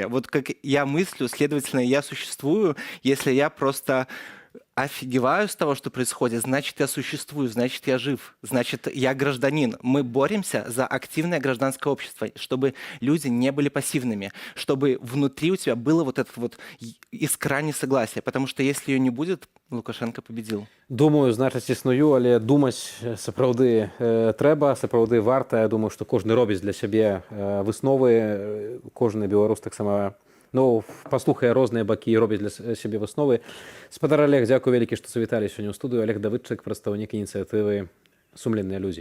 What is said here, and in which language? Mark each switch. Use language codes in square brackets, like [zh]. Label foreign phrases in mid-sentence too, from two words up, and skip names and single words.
[ru] Вот как я мыслю, следовательно, я существую, если я просто офигеваю с того, что происходит, значит, я существую, значит, я жив, значит, я гражданин. Мы боремся за активное гражданское общество, чтобы люди не были пассивными, чтобы внутри у тебя было вот это вот искра несогласия, потому что если ее не будет, Лукашенко победил. [be] Думаю, значыць, існую, але думаць сапраўды трэба, сапраўды варта. Я думаю, што кожны робіць для сябе высновы, кожны беларус таксама паслухае розныя бакі і робіць для сябе высновы. Спадар Олег, дзякуй вялікі, што завіталі сёння ў студыю. Олег Давыдчык, прадстаўнік ініцыятывы «Сумленныя людзі».